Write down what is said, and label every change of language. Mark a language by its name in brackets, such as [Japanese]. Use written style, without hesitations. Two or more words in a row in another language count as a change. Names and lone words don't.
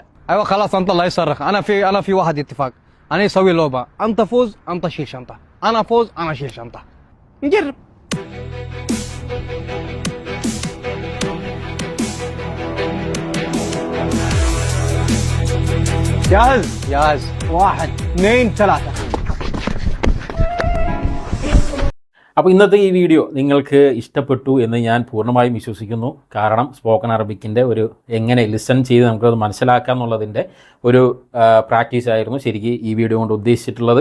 [Arabic] أيوة خلاص أنت الله يصرخ أنا في واحد اتفاق أنا يسوي لعبة أنت فوز أنت شيل شنطة أنا فوز أنا شيل شنطة نجرب. جاهز؟ جاهز. 1 2 3. [Malayalam] അപ്പോൾ ഇന്നത്തെ ഈ വീഡിയോ നിങ്ങൾക്ക് ഇഷ്ടപ്പെട്ടു എന്ന് ഞാൻ പൂർണ്ണമായും വിശ്വസിക്കുന്നു. കാരണം [English] spoken Arabic [Malayalam] ഒരു എങ്ങനെ ലിസൺ ചെയ്ത് നമുക്കത് മനസ്സിലാക്കാം എന്നുള്ളതിൻ്റെ ഒരു പ്രാക്ടീസ് ആയിരുന്നു ശരിക്കും ഈ വീഡിയോ കൊണ്ട് ഉദ്ദേശിച്ചിട്ടുള്ളത്.